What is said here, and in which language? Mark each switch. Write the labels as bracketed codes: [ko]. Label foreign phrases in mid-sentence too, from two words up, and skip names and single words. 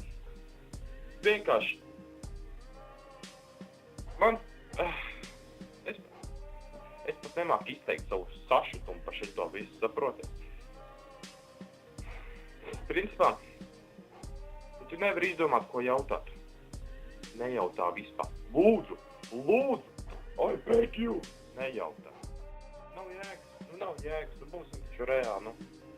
[lv] Vienkārši es pat nemāku izteikt savu sašutumu par šito visu, saprotiet? Principā, tu nevari izdomāt, ko jautāt. Nejautā vispār. Lūdzu, [en] I beg you, [lv] nejautā. Nav jēgas, nu būsim taču reāli, nu.